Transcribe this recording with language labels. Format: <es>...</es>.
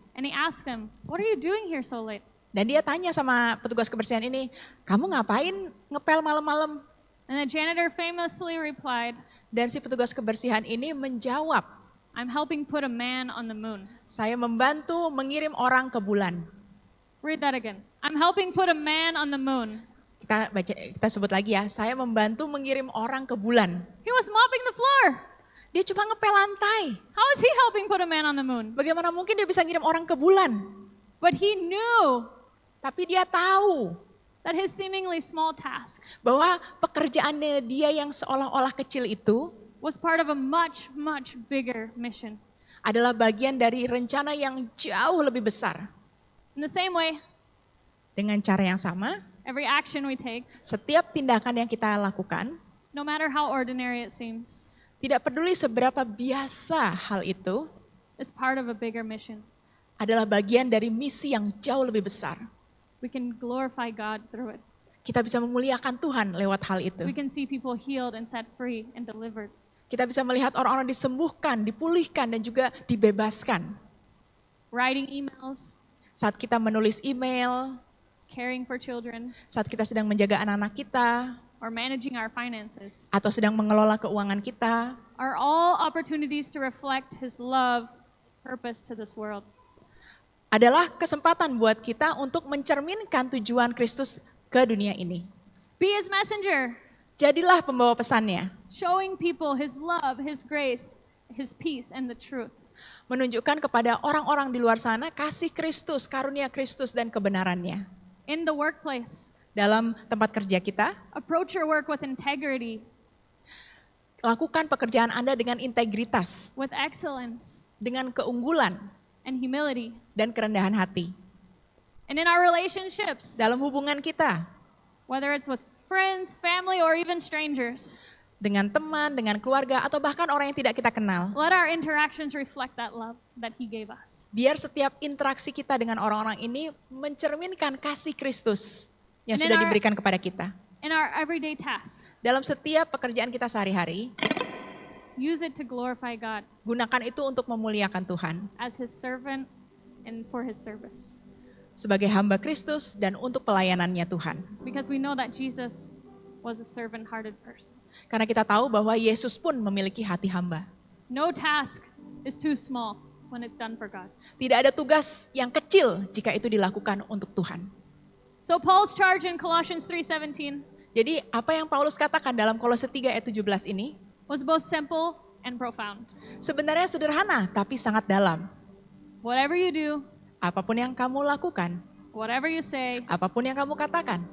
<en>And he asked him, "What are you doing here so late?"</en> <id>Dan dia tanya sama petugas kebersihan ini, kamu ngapain ngepel malam-malam?</id> <en>And the janitor famously replied,</en> <id>Dan si petugas kebersihan ini menjawab,</id> <en>"I'm helping put a man on the moon."</en> <id>saya membantu mengirim orang ke bulan.</id> <en>Read that again. "I'm helping put a man on the moon."</en> <id>Kita sebut lagi ya, saya membantu mengirim orang ke bulan.</id> <en>He was mopping the floor.</en> <id>Dia cuma ngepel lantai.</id> <en>How is he helping put a man on the moon?</en> <id>Bagaimana mungkin dia bisa ngirim orang ke bulan?</id> <en>But he knew</en> <id>Tapi dia tahu</id> <en>that his seemingly small task</en> <id>bahwa pekerjaannya dia yang seolah-olah kecil itu</id> <en>was part of a much, much bigger mission.</en> <id>adalah bagian dari rencana yang jauh lebih besar.</id> <en>In the same way,</en> <id>Dengan cara yang sama,</id> <en>every action we take,</en> <id>setiap tindakan yang kita lakukan,</id> <en>no matter how ordinary it seems,</en> <id>tidak peduli seberapa biasa hal itu,</id> <en>is part of a bigger mission.</en> <id>adalah bagian dari misi yang jauh lebih besar.</id> <en>We can glorify God through it.</en> <id>Kita bisa memuliakan Tuhan lewat hal itu.</id> <en>We can see people healed and set free and delivered.</en> <id>Kita bisa melihat orang-orang disembuhkan, dipulihkan, dan juga dibebaskan.</id> <en>Writing emails,</en> <id>Saat kita menulis email,</id> <en>caring for children,</en> <id>saat kita sedang menjaga anak-anak kita,</id> <en>or managing our finances</en> <id>atau sedang mengelola keuangan kita,</id> <en>are all opportunities to reflect His love, purpose to this world.</en> <id>adalah kesempatan buat kita untuk mencerminkan tujuan Kristus ke dunia ini.</id> <en>Be His messenger,</en> <id>Jadilah pembawa pesannya,</id> <en>showing people His love, His grace, His peace, and the truth.</en> <id>menunjukkan kepada orang-orang di luar sana kasih Kristus, karunia Kristus, dan kebenarannya.</id> <en>In the workplace,</en> <id>Dalam tempat kerja kita,</id> <en>approach your work with integrity,</en> <id>lakukan pekerjaan Anda dengan integritas,</id> <en>with excellence,</en> <id>dengan keunggulan,</id> <en>and humility.</en> <id>dan kerendahan hati.</id> <en>And in our relationships,</en> <id>Dalam hubungan kita,</id> <en>whether it's with friends, family, or even strangers,</en> <id>dengan teman, dengan keluarga, atau bahkan orang yang tidak kita kenal.</id> <en>let our interactions reflect that love that He gave us.</en> <id>Biar setiap interaksi kita dengan orang-orang ini mencerminkan kasih Kristus yang</id> <en>And</en> <id>sudah</id> <en>in our-</en> <id>diberikan kepada kita.</id> <en>In our everyday tasks,</en> <id>Dalam setiap pekerjaan kita sehari-hari,</id> <en>use it to glorify God</en> <id>gunakan itu untuk memuliakan Tuhan.</id> <en>as His servant and for His service.</en> <id>Sebagai hamba Kristus dan untuk pelayanannya Tuhan.</id> <en>Because we know that Jesus was a servant-hearted person.</en> <id>Karena kita tahu bahwa Yesus pun memiliki hati hamba.</id> <en>No task is too small when it's done for God.</en> <id>Tidak ada tugas yang kecil jika itu dilakukan untuk Tuhan.</id> <en>So Paul's charge in Colossians 3:17</en> <id>Jadi apa yang Paulus katakan dalam Kolose 3 ayat 17 ini</id> <en>was both simple and profound.</en> <id>sebenarnya sederhana tapi sangat dalam.</id> <en>Whatever you do,</en> <id>Apapun yang kamu lakukan,</id> <en>whatever you say,</en> <id>apapun yang kamu katakan,</id>